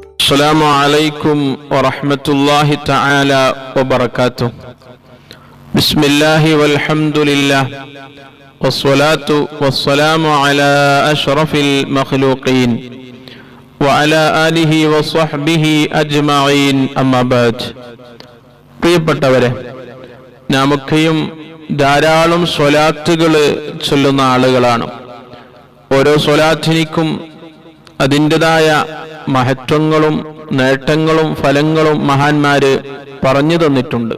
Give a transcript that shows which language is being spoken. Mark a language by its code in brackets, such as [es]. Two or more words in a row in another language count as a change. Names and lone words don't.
[ar] السلام عليكم ورحمة الله تعالى وبركاته. بسم الله والحمد لله والصلاة والسلام على أشرف المخلوقين وعلى آله وصحبه أجمعين أما بعد. [ml] പ്രിയപ്പെട്ടവരെ, നാമൊക്കെയും ധാരാളം സ്വലാത്തുകൾ ചൊല്ലുന്ന ആളുകളാണ്. ഓരോ സ്വലാത്തിനും അതിൻ്റെതായ മഹത്വങ്ങളും നേട്ടങ്ങളും ഫലങ്ങളും മഹാന്മാര് പറഞ്ഞു തന്നിട്ടുണ്ട്.